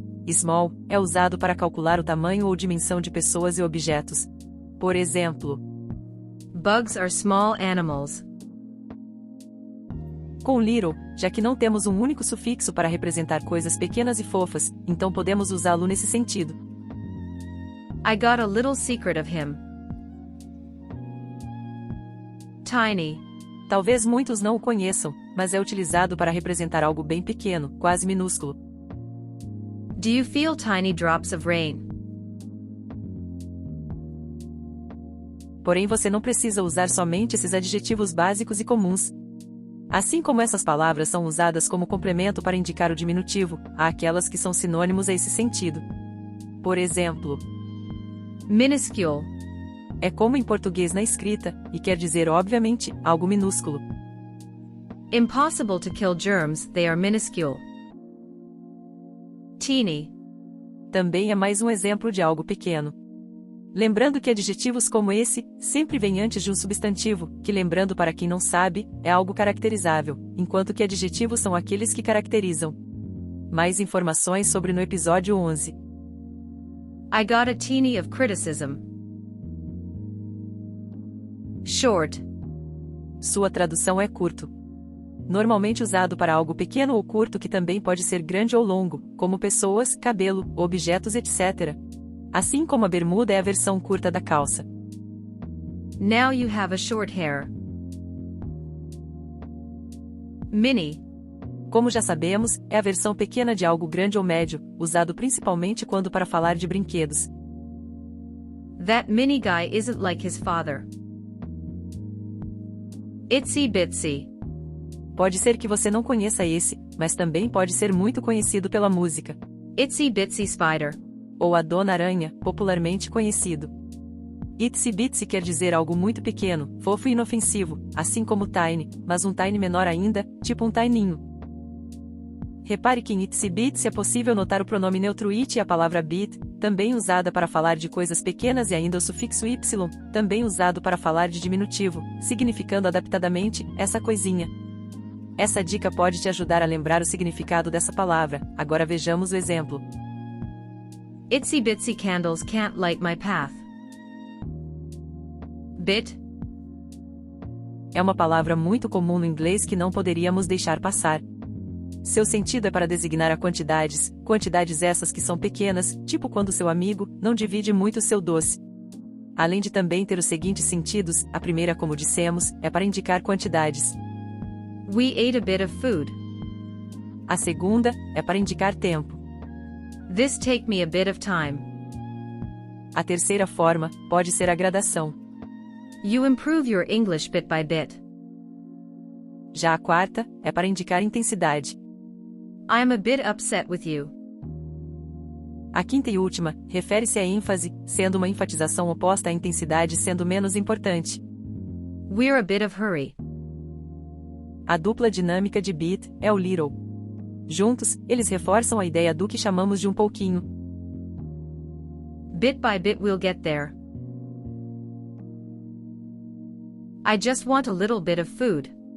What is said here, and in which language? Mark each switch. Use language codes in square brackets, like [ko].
[pt] Small é usado para calcular o tamanho ou dimensão de pessoas e objetos. Por exemplo, [en] bugs are small animals. [pt] Com little, já que não temos um único sufixo para representar coisas pequenas e fofas, então podemos usá-lo nesse sentido. [en] I got a little secret of him. Tiny. [pt] Talvez muitos não o conheçam, mas é utilizado para representar algo bem pequeno, quase minúsculo. [en] Do you feel tiny drops of rain? [pt] Porém, você não precisa usar somente esses adjetivos básicos e comuns. Assim como essas palavras são usadas como complemento para indicar o diminutivo, há aquelas que são sinônimos a esse sentido. Por exemplo, minuscule é como em português na escrita, e quer dizer obviamente, algo minúsculo. [en] Impossible to kill germs, they are minuscule. [pt] Teeny também é mais um exemplo de algo pequeno. Lembrando que adjetivos como esse sempre vêm antes de um substantivo, que, lembrando para quem não sabe, é algo caracterizável, enquanto que adjetivos são aqueles que caracterizam. Mais informações sobre no episódio 11. [en] I got a teeny of criticism. [pt] Short. Sua tradução é curto. Normalmente usado para algo pequeno ou curto que também pode ser grande ou longo, como pessoas, cabelo, objetos, etc. Assim como a bermuda é a versão curta da calça. [en] Now you have a short hair. Mini. [pt] Como já sabemos, é a versão pequena de algo grande ou médio, usado principalmente quando para falar de brinquedos. [en] That mini guy isn't like his father. Itsy bitsy. [pt] Pode ser que você não conheça esse, mas também pode ser muito conhecido pela música Itsy Bitsy Spider, ou a Dona Aranha, popularmente conhecido. Itsy Bitsy quer dizer algo muito pequeno, fofo e inofensivo, assim como tiny, mas um tiny menor ainda, tipo um tininho. Repare que em Itsy Bitsy é possível notar o pronome neutro it e a palavra bit, também usada para falar de coisas pequenas, e ainda o sufixo y, também usado para falar de diminutivo, significando adaptadamente, essa coisinha. Essa dica pode te ajudar a lembrar o significado dessa palavra. Agora vejamos o exemplo. [en] Itsy bitsy candles can't light my path. [pt] Bit é uma palavra muito comum no inglês que não poderíamos deixar passar. Seu sentido é para designar a quantidades essas que são pequenas, tipo quando seu amigo não divide muito seu doce. Além de também ter os seguintes sentidos, a primeira, como dissemos, é para indicar quantidades. [en] We ate a bit of food. [pt] A segunda é para indicar tempo. [en] This take me a bit of time. [pt] A terceira forma pode ser a gradação. [en] You improve your English bit by bit. [pt] Já a quarta é para indicar intensidade. [en] I'm a bit upset with you. [pt] A quinta e última refere-se à ênfase, sendo uma enfatização oposta à intensidade, sendo menos importante. [en] We're a bit of hurry. [pt] A dupla dinâmica de bit é o little. Juntos, eles reforçam a ideia do que chamamos de um pouquinho. [en] Bit by bit we'll get there. I just want a little bit of food.